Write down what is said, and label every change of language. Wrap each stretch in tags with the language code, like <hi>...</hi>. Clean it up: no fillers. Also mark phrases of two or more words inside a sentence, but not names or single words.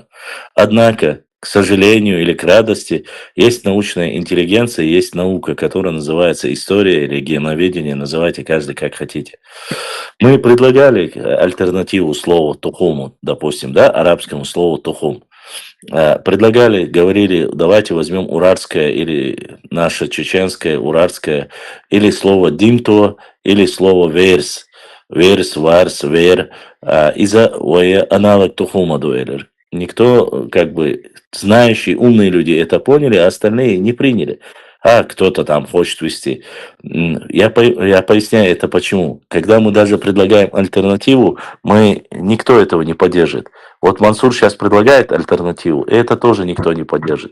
<ru>Однако, к сожалению или к радости, есть научная интеллигенция, есть наука, которая называется история или геноведение, называйте каждый как хотите. Мы предлагали альтернативу слову тухуму, допустим, да, арабскому слову тухум. Предлагали, говорили, давайте возьмем уральское или наше чеченское, уральское, или слово димто, или слово верс, варс, вер, аналог тухума дуэлер. Никто, как бы, знающие, умные люди это поняли, а остальные не приняли. А кто-то там хочет вести. Я поясняю это почему. Когда мы даже предлагаем альтернативу, никто этого не поддержит. Вот Мансур сейчас предлагает альтернативу, и это тоже никто не поддержит.</ru>